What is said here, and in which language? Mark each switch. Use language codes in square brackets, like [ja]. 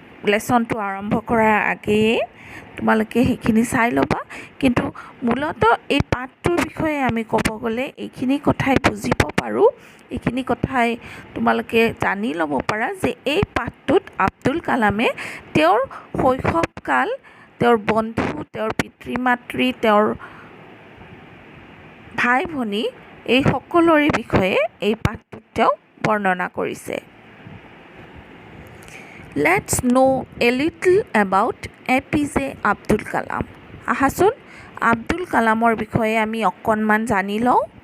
[as] লেচনটো আৰম্ভ কৰাৰ আগেয়ে তোমালোকে সেইখিনি চাই ল'বা, কিন্তু মূলতঃ এই পাঠটোৰ বিষয়ে আমি ক'ব গ'লে এইখিনি কথাই বুজিব পাৰোঁ, এইখিনি কথাই তোমালোকে জানি ল'ব পাৰা যে এই পাঠটোত আব্দুল কালামে তেওঁৰ শৈশৱকাল, তেওঁৰ বন্ধু, তেওঁৰ পিতৃ মাতৃ, তেওঁৰ ভাই ভনী, এই সকলোৰে বিষয়ে এই পাঠটোত তেওঁ বৰ্ণনা কৰিছে। [en] Let's know a little about APJ Abdul Kalam. [as] আহাচোন Abdul কালামৰ বিষয়ে আমি অকণমান জানি লওঁ।